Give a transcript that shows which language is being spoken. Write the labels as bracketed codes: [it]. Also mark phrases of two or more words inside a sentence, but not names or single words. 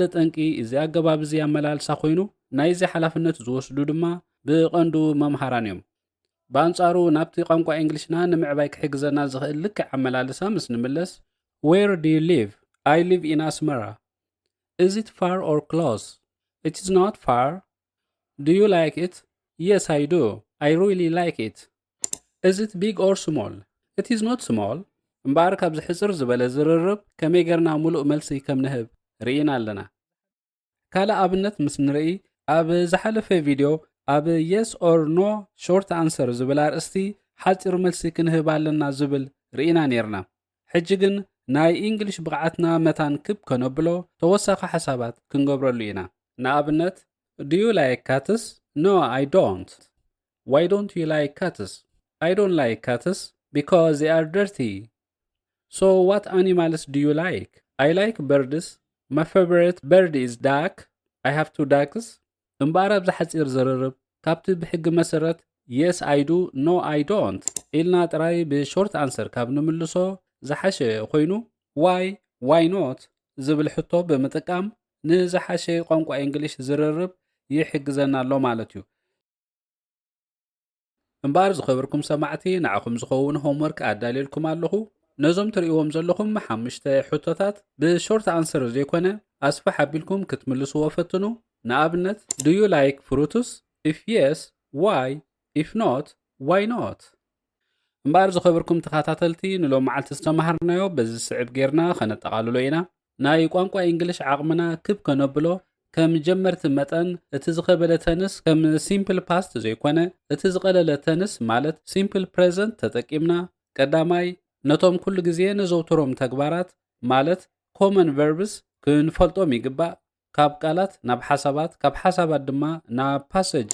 [ti] ጠንቂ እዚ ኣገባብ እዚ ኣመላልሳ ኮይኑ ናይዚ ሓላፍነት ዝወስዱ ድማ ብቐንዱ መምሃራን እዮም። በኣንጻሩ ናብቲ ቋንቋ እንግሊሽና ንምዕባይ ክሕግዘና ዝኽእል ልክዕ ኣመላልሳ ምስ ንምለስ [en] where do you live I live in Asmara is it far or close it is not far do you like it yes I do I really like it is it big or small it is not small [ti] እምበኣር ካብዚ ሕፅር ዝበለ ዝርርብ ከመይ ጌርና ሙሉእ መልሲ ከም ንህብ ርኢና ኣለና። ካልእ ኣብነት ምስ ንርኢ ኣብ ዝሓለፈ ቪድዮ ኣብ [en] yes or no short answer [ti] ዝብል ኣርእስቲ ሓፂር መልሲ ክንህብ ኣለና ዝብል ርኢና ነርና። ሕጂ ግን ናይ እንግሊሽ ብቕዓትና መታን ክብ ከነብሎ ተወሳኺ ሓሳባት ክንገብረሉ ኢና። ንኣብነት [en] do you like cats no I don't why don't you like cats I don't like cats because they are dirty so what animals do you like I like birds my favorite bird is duck I have 2 ducks [ti] እምበኣር ኣብዚ ሓፂር ዝርርብ ካብቲ ብሕጊ መሰረት [en] yes I do no I don't [ti] ኢልና ጥራይ ብሾርት ኣንሰር ካብ ንምልሶ ዝሓሸ ኮይኑ [en] why not [ti] ዝብል ሕቶ ብምጥቃም ንዝሓሸ ቋንቋ እንግሊሽ ዝርርብ ይሕግዘና ኣሎ ማለት እዩ። እምበኣር ዝኸበርኩም ሰማዕቲ ንዓኹም ዝኸውን ሆምወርክ ኣዳልየልኩም ኣለኹ። ነዞም ትርእይዎም ዘለኹም 5 ሕቶታት ብሾርት ኣንሰር ዘይኮነ ኣስፋ ሓቢልኩም ክትምልስዎ ፈትኑ። ንኣብነት [en] do you like fruits if yes why if not why not [ti] እምበኣር ዝኸበርኩም ተኸታተልቲ ንሎም መዓልቲ ዝተምሃርናዮ በዚ ስዕብ ጌርና ከነጠቓልሎ ኢና። ናይ ቋንቋ እንግሊሽ ዓቕምና ክብ ከነብሎ ከም ጀመርቲ መጠን እቲ ዝኸበደ ተንስ ከም [en] simple past [ti] ዘይኮነ እቲ ዝቐለለ ተንስ ማለት [en] simple present [ti] ተጠቂምና ቀዳማይ ነቶም ኩሉ ግዜ ንዘውትሮም ተግባራት ማለት [en] common verbs [ti] ክንፈልጦም ይግባእ። ካብ ቃላት ናብ ሓሳባት ካብ ሓሳባት ድማ ናብ ፓሰጅ